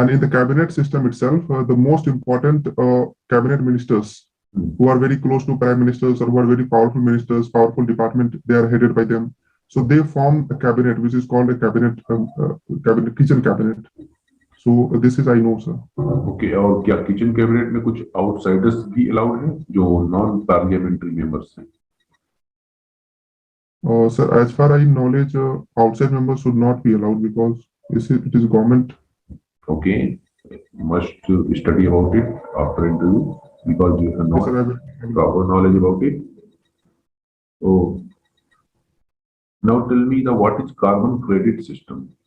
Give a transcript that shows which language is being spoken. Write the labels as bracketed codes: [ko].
[en] And in the cabinet system itself, the most important cabinet ministers Mhm. who are very close to prime ministers or who are very powerful ministers, powerful department, they are headed by them. So they form a cabinet, which is called a cabinet, kitchen cabinet. So this is I know, sir. [hi] Okay और क्या kitchen cabinet में कुछ outsiders भी allowed हैं जो non parliamentary members हैं? [en] Sir, as far as knowledge, outside members should not be allowed because it is government. Okay, must study about it after interview because you have Yes, not sir, I will. proper knowledge about it. So now tell me the what is carbon credit system?